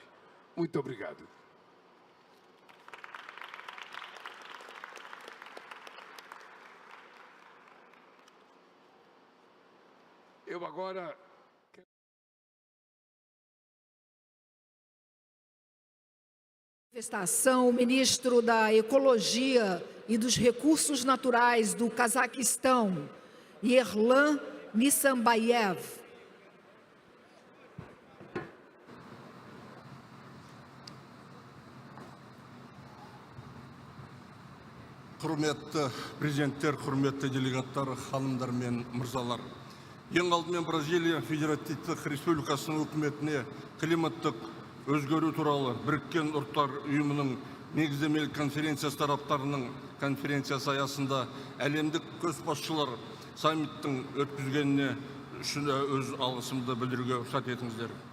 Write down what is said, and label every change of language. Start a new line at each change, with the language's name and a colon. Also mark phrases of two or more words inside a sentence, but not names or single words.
Portuguese: Muito obrigado. Eu agora... Manifestação, o ministro da Ecologia e dos Recursos Naturais do Cazaquistão, Yerlan Nisambayev.
Kazakh: Құрметті президенттер, құрметті делегаттар, ханымдар мен мырзалар. Ең алдымен Бразилия Федеративтік Республикасының үкіметіне климаттық өзгеру туралы біріккен ұлттар ұйымының негіздемелік конференциясы тараптарының конференциясы аясында әлемдік көшбасшылар саммиттің өткізгеніне үшін өз алғысымды білдіруге рұқсат етіңіздер.